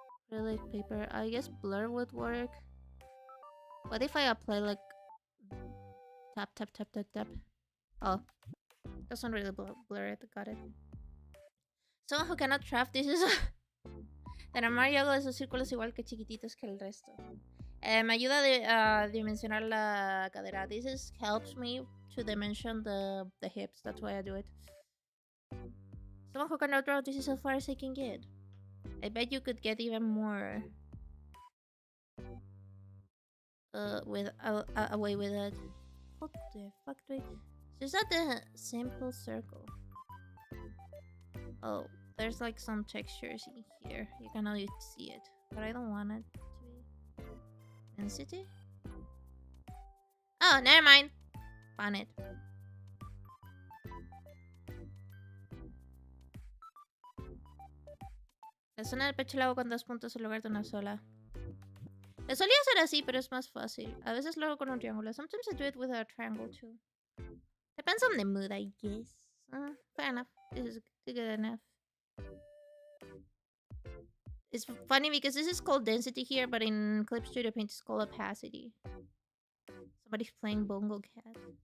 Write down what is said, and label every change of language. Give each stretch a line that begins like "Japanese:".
English: Acrylic paper. I guess blur would work. What if I apply like... Tap, tap, tap, tap, tap. Oh. Doesn't really blur it. Got it. Someone who cannot craft this is...
Spanish: Tenemos yo hago esos círculos igual que chiquititos que el resto. Me ayuda a dimensionar la cadera.
English: This helps me to dimension the hips. That's why I do it. Someone who cannot draw, this is as far as I can get. I bet you could get even more away with it. What the fuck do I... Is that the simple circle? Oh, there's like some textures in here. You can only see it, but I don't want it to be density. Oh, never mind. Found it.
Spanish: La zona del pecho la hago con 2 puntos en lugar de una sola. Le solía hacer así, pero es más fácil. A veces lo hago con un triángulo.
English: Sometimes I do it with a triangle too. Depends on the mood, I guess. Fair enough. This is good enough. It's funny because this is called density here, but in Clip Studio Paint it's called opacity. Somebody's playing Bongo Cat.